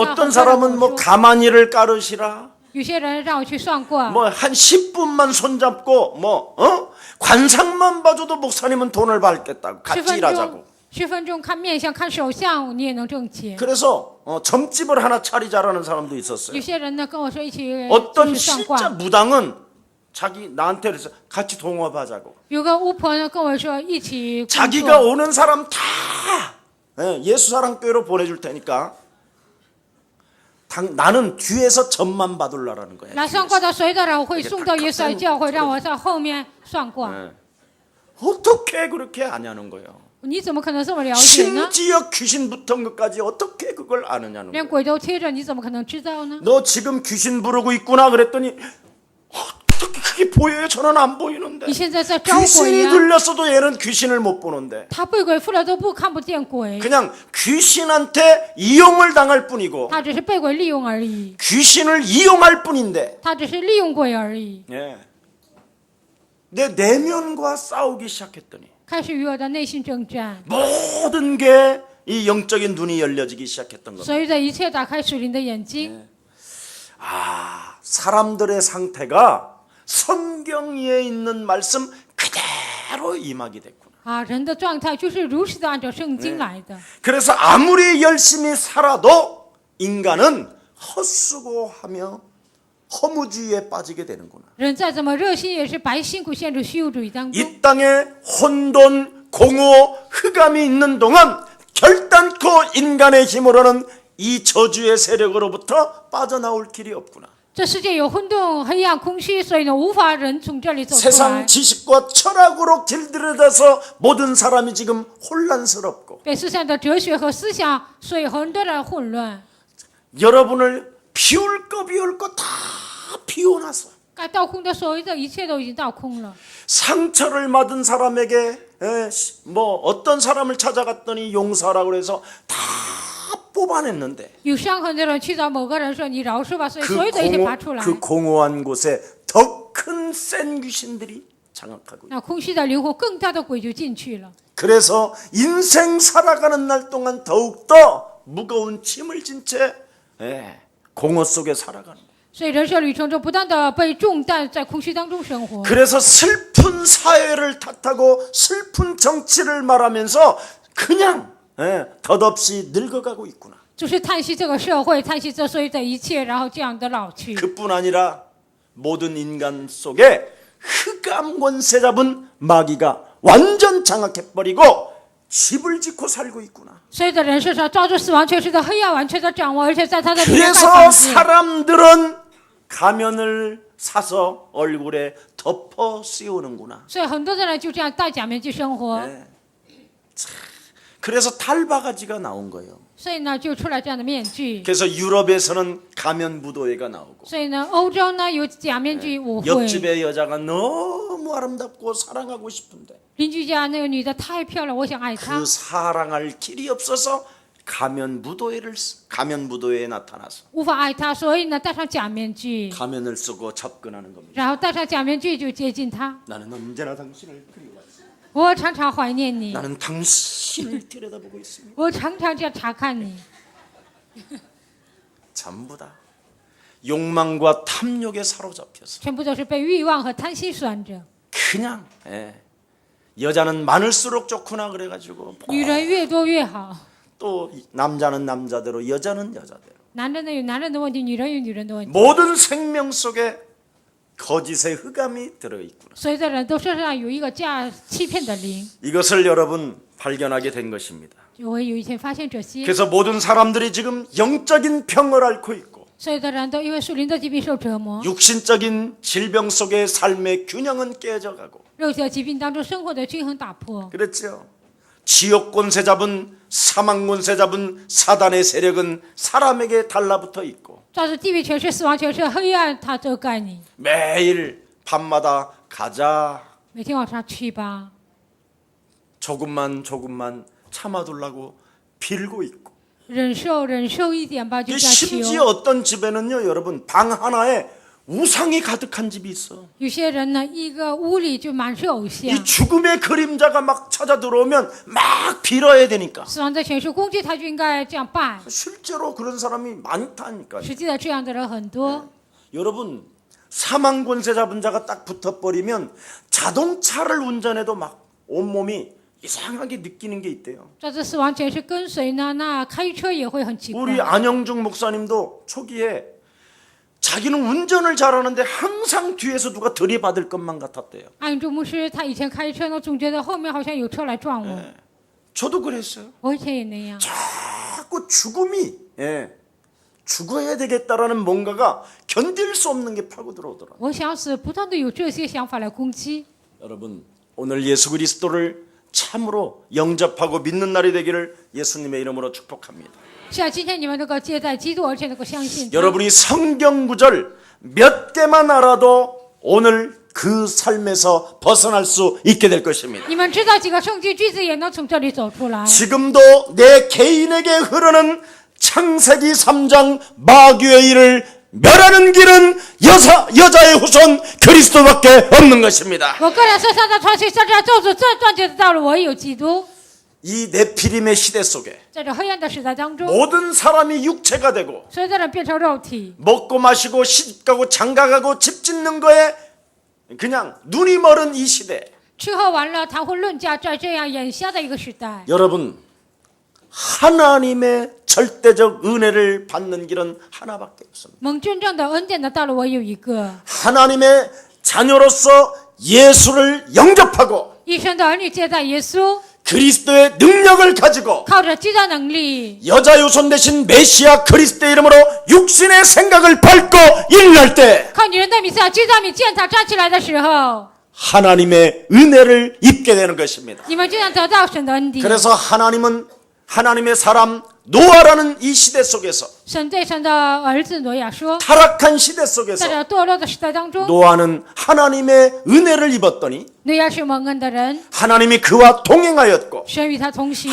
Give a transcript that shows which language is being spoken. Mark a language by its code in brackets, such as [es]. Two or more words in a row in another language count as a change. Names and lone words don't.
[ko] 어떤 [zh] 很多人跟 [ko] 사람은 [zh] 我 [ko] 뭐 [zh] 说 [ko] 가만히를 까르시라 [zh] 有些人让我去算卦， [ko] 뭐 한 10분만 손잡고 뭐 관상만 봐줘도 목사님은 돈을 받겠다고 10 같이 [zh] 分 [ko] 일하자고. [zh] 钟，10分钟看面相、看手相，你也能挣钱。 [ko] 그래서 점집을 하나 차리자라는 사람도 있었어요. [zh] 有些人呢跟我说一起 [ko] 어떤 [zh] 去算 [ko] 진짜 [zh] 卦， [ko] 무당은 자기 나한테 그래서 같이 동업하자고. [zh] 有个巫婆呢跟我说一起工 [ko] 자기가 [zh] 作， [ko] 오는 사람 다 예수사랑교회로 보내줄 테니까 나는 뒤에서 점만 받으려라는 거야. [zh] 来算卦的所有的人我会送到耶稣爱教会，让我在后面算卦。 [ko] 어떻게 그렇게 아냐는 거예요. [zh] 你怎么可能这么了解呢？ [ko] 심지어 귀신 붙은 것까지 어떻게 그걸 아느냐는 [zh] 连 [ko] 거예요. [zh] 鬼都贴着，你怎么可能知道呢？ [ko] 너 지금 귀신 부르고 있구나 그랬더니 어떻게 그게 보여요? 저는 안 보이는데. [zh] 你现在在招鬼 [ko] 귀신이 [zh] 呀、 [ko] 들렸어도 얘는 귀신을 못 보는데 [zh] 他被鬼附了都不看不见鬼， [ko] 그냥 귀신한테 이용을 당할 뿐이고 [zh] 他只是被鬼利用而已， [ko] 귀신을 이용할 뿐인데 [zh] 他只是利用鬼而已。 [ko] 내 내면과 싸우기 시작했더니 [zh] 开始与我的内心征战， [ko] 모든 게 이 영적인 눈이 열려지기 시작했던 겁니다. [zh] 所有的一切打开属灵的眼睛。 [ko] 사람들의 상태가 성경 위에 있는 말씀 그대로 임하게 됐구나. [zh] 啊，人的状态就是如实的按照圣经来的。 [ko] 그래서 아무리 열심히 살아도 인간은 헛수고하며 허무주의에 빠지게 되는구나. [zh] 人再怎么热心，也是白辛苦陷入虚无主义当中。 [ko] 이 땅에 혼돈, 공허, 흑암이 있는 동안 결단코 인간의 힘으로는 이 저주의 세력으로부터 빠져나올 길이 없구나. [zh] 这世界有混沌、黑暗、空虚，所以呢，无法人从这里走出来 [ko] 세상 。 지식과 철학으로 길들여져서 모든 사람이 지금 혼란스럽고 [zh] 被世上的哲学和思想，所以很多人混乱。 [ko] 여러분을 비울 거 비울 거 다 비워놨어. [zh] 该倒空的所有的一切都已经倒空了。 [ko] 상처를 받은 사람에게 뭐 어떤 사람을 찾아갔더니 용서하라고 해서 다 뽑아냈는데 [zh] 有伤痕的人去找某个人说：“你饶恕吧。”所以所有的一切拔出来。 [ko] 그 공허한 곳에 더 큰 센 귀신들이 장악하고 있다. [zh] 那空虚的灵魂，更大的鬼就进去了。 [ko] 그래서 인생 살아가는 날 동안 더욱더 무거운 짐을 진 채 공허 속에 살아가는 거예요. [zh] 所以人生旅程中不断的被重担在空虚当中生活。 [ko] 그래서 슬픈 사회를 탓하고 슬픈 정치를 말하면서 그냥 덧없이 늙어가고 있구나. [zh] 就是叹息这个社会，叹息这所有的一切，然后这样的老去。 [ko] 그뿐 아니라 모든 인간 속에 흑암 권세 잡은 마귀가 완전 장악해버리고 집을 짓고 살고 있구나. [zh] 所有的人身上照着死亡权势的黑暗完全的掌握，而且在他的里面盖 [ko] 그래서 [zh] 房子。 [ko] 사람들은 가면을 사서 얼굴에 덮어 씌우는구나. [zh] 所以很多的人就这样戴假面具生活。 [ko] 그래서 탈바가지가 나온 거예요. [zh] 所以呢，就出来这样的面具。 [ko] 그래서 유럽에서는 가면 무도회가 나오고 [zh] 所以呢，欧洲呢有假面具舞会， [ko] 옆집의 여자가 너무 아름답고 사랑하고 싶은데 [zh] 邻居家那个女的太漂亮，我想爱她 [ko] 그 ， 사랑할 길이 없어서 가면 무도회에 나타나서 [zh] 无法爱她，所以呢戴上假面具， [ko] 가면을 쓰고 접근하는 겁니다. [zh] 然后戴上假面具就接近她。 [ko] 나는 언제나 당신을 그리워했어. [zh] 我常常怀念你， [ko] 나는 당신을 들여다보고 있습니다. [zh] 我常常这样查看你。 [ko] 전부 다 욕망과 탐욕에 사로잡혀서 [zh] 全部都是被欲望和贪心拴着。 [ko] 그냥 여자는 많을수록 좋구나 그래가지고 [zh] 女人越多越好， [ko] 또 남자는 남자대로 여자는 여자대로 [zh] 男人呢有男人的问题，女人有女人的问题。 [ko] 모든 생명 속에 거짓의 흑암이 들어있구나. [zh] 所有的人都身上有一个欺骗的灵。 [ko] 이것을 여러분 발견하게 된 것입니다. [zh] 我有一天发现这些， [ko] 그래서 모든 사람들이 지금 영적인 병을 앓고 있고 [zh] 所有的人都因为属灵的疾病受折磨， [ko] 육신적인 질병 속에 삶의 균형은 깨져가고 [zh] 肉体的疾病当中生活的均衡打破。 [ko] 그렇죠. 지옥 권세 잡은 사망 권세 잡은 사단의 세력은 사람에게 달라붙어 있고 [zh] 照着地狱权势、死亡权势、黑暗，它遮盖你。 [ko] 매일 밤마다 가자 [zh] 每天晚上去吧， [ko] 조금만 참아두려고 빌고 있고 [zh] 忍受一点吧，就这样 [ko] 심지어 [zh] 求。 [ko] 어떤 집에는요 여러분 방 하나에 우상이 가득한 집이 있어. [zh] 有些人呢，一个屋里就满是偶像， [ko] 이 죽음의 그림자가 막 찾아 들어오면 막 빌어야 되니까 [zh] 死亡的权势攻击他，就应该这样拜。 [ko] 실제로 그런 사람이 많다니까. [zh] 实际的这样的人很多。 [ko] 여러분 사망 권세 잡은 자가 딱 붙어버리면 자동차를 운전해도 막 온몸이 이상하게 느끼는 게 있대요. [zh] 照着死亡权势跟随呢，那开车也会很奇怪。 [ko] 우리 안영중 목사님도 초기에 자기는 운전을 잘하는데 항상 뒤에서 누가 들이받을 것만 같았대요. [zh] 安中牧师他以前开车呢，总觉得后面好像有车来撞我。 [ko] 저도 그랬어요. [zh] 我以前也那样。 [ko] 자꾸 죽음이 죽어야 되겠다라는 뭔가가 견딜 수 없는 게 파고 들어오더라. [zh] 我想死，不断的有这些想法来攻击。 [ko] 여러분 오늘 예수 그리스도를 참으로 영접하고 믿는 날이 되기를 예수님의 이름으로 축복합니다. [zh] 是啊，今天你们能够接待基督，而且能够相信他。 [ko] 여러분이 성경 구절 몇 개만 알아도 오늘 그 삶에서 벗어날 수 있게 될 것입니다. [zh] 你们知道几个圣经句子，也能从这里走出来。 [ko] 지금도 내 개인에게 흐르는 창세기 3장 마귀의 일을 멸하는 길은 여자의 후손 그리스도밖에 없는 것입니다. [zh] 我个人身上的传奇，在这咒诅这断绝的道路，唯有基督。 [ko] 이 네피림의 시대 속에 [zh] 在这黑暗的时代当中， [ko] 모든 사람이 육체가 되고 [zh] 所有的人变成肉体， [ko] 먹고 마시고 시집가고 장가가고 집 짓는 거에 그냥 눈이 멀은 이 시대. [zh] 吃喝玩乐、谈婚论嫁，在这样眼瞎的一个时代， [ko] 여러분, 하나님의 절대적 은혜를 받는 길은 하나밖에 없습니다. [zh] 蒙真正的恩典的道路唯有一个。 [ko] 하나님의 자녀로서 예수를 영접하고 [zh] 一生的儿女接待耶稣， [ko] 그리스도의 능력을 가지고 [zh] 靠着基督能力， [ko] 여자 유손 대신 메시아 그리스도의 이름으로 육신의 생각을 밟고 일어날 때 [zh] 靠女人的名字基督的名践踏站起来的时候， [ko] 하나님의 은혜를 입게 되는 것입니다. [zh] 你们就能得到神的恩典。 [ko] 그래서 하나님은 하나님의 사람 노아라는 이 시대 속에서 [zh] 神对神的儿子挪亚说， [ko] 타락한 시대 [zh] 在 [ko] 속에서 [zh] 这堕落的时代当中， [ko] 노아는 하나님의 은혜를 입었더니 [zh] 挪亚是蒙恩的人， [ko] 하나님이 그와 동행하였고 [zh] 神与他同行，